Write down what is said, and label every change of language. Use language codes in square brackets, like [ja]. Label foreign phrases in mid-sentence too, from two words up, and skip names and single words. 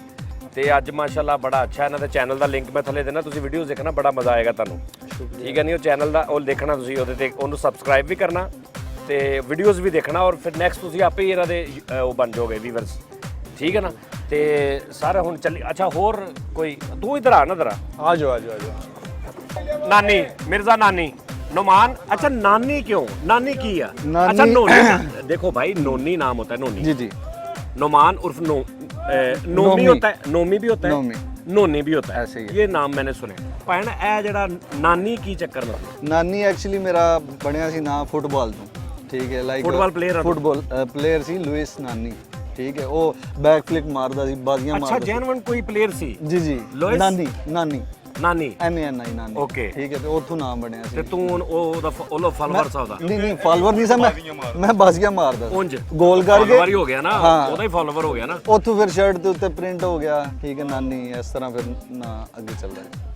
[pa] ਤੇ ਅੱਜ ਮਾਸ਼ਾਅੱਲਾ ਬੜਾ ਅੱਛਾ ਇਹਨਾਂ ਦੇ ਚੈਨਲ ਦਾ ਲਿੰਕ ਮੈਂ ਥੱਲੇ ਦੇਣਾ, ਤੁਸੀਂ ਵੀਡੀਓਜ਼ ਦੇਖਣਾ, ਬੜਾ ਮਜ਼ਾ ਆਏਗਾ ਤੁਹਾਨੂੰ। ਠੀਕ ਹੈ ਨਹੀਂ ਉਹ ਚੈਨਲ ਦਾ ਉਹ ਦੇਖਣਾ ਤੁਸੀਂ, ਉਹਦੇ ਤੇ ਉਹਨੂੰ ਸਬਸਕ੍ਰਾਈਬ ਵੀ ਕਰਨਾ ਤੇ ਵੀਡੀਓਜ਼ ਵੀ ਦੇਖਣਾ, ਔਰ ਫਿਰ ਨੈਕਸਟ ਤੁਸੀਂ ਆਪੇ ਹੀ ਇਹਨਾਂ ਦੇ ਉਹ ਬਣ ਜਾਓਗੇ ਵੀਵਰਸ। ਠੀਕ ਹੈ ਨਾ? ਤੇ ਸਾਰਾ ਹੁਣ ਚੱਲੀ। ਅੱਛਾ ਹੋਰ ਕੋਈ ਤੂੰ ਇਧਰ ਆ ਨਾ ਜ਼ਰਾ, [hi] आ जाओ आ जाओ आ जाओ। [pa] ਨਾਨੀ ਮਿਰਜ਼ਾ ਨਾਨੀ नोमान। [hi] अच्छा नानी क्यों? [pa] ਨਾਨੀ ਕੀ ਹੈ? [hi] नानी- अच्छा नोनी देखो भाई, नोनी नाम होता है नोनी। जी जी। नोमान उर्फ नोमी नोमी होता है, नोमी भी होता है, नोमी। नोनी भी होता है, ऐसे ही है। ये नाम मैंने सुने। [pa] ਭੈਣ ਏ ਜੜਾ [hi] नानी की चक्कर में [pa] ਨਾਨੀ ਐਕਚੁਅਲੀ ਮੇਰਾ ਬਣਿਆ ਸੀ ਨਾਂ ਫੁੱਟਬਾਲ ਤੋਂ, ਠੀਕ ਹੈ, ਲਾਈਕ ਫੁੱਟਬਾਲ player ਆ ਤੂੰ? ਫੁੱਟਬਾਲ ਪਲੇਅਰ ਸੀ ਲੂਇਸ ਨਾਨੀ, ਠੀਕ ਹੈ, ਉਹ ਬੈਕ ਫਲਿਕ ਮਾਰਦਾ ਸੀ, ਬਾਜ਼ੀਆਂ [hi] अच्छा [pa] ਮਾਰਦਾ ਜੈਨੂਇਨ ਕੋਈ ਪਲੇਅਰ ਸੀ? ਸੀ। ਜੀ ਜੀ। ਲੂਇਸ? ਨਾਨੀ ਨਾਨੀ नानी NANI ਨਾਨੀ। Okay। ਠੀਕ ਹੈ, ਤੇ ਉੱਥੋਂ ਨਾਮ ਬਣਿਆ ਸੀ। ਤੇ ਤੂੰ ਉਹਦਾ ਉਹਦਾ ਫਾਲੋਅਰ ਸਾਦਾ ਨਹੀਂ ਨਹੀਂ ਫਾਲੋਅਰ ਨਹੀਂ ਸੀ ਮੈਂ ਬਾਜ਼ੀਆਂ ਮਾਰਦਾ ਸੀ। ਉਂਝ ਗੋਲ ਕਰਕੇ ਫਾਲੋਅਰ ਹੀ ਹੋ ਗਿਆ ਨਾ, ਹਾਂ। ਉਹਦਾ ਹੀ ਫਾਲੋਅਰ ਹੋ ਗਿਆ ਨਾ। ਉੱਥੋਂ ਫਿਰ ਸ਼ਰਟ ਦੇ ਉੱਤੇ ਪ੍ਰਿੰਟ ਹੋ ਗਿਆ, ਠੀਕ ਹੈ, ਨਾਨੀ, ਇਸ ਤਰ੍ਹਾਂ ਫਿਰ ਨਾਂ ਅੱਗੇ ਚੱਲਦਾ ਹੈ।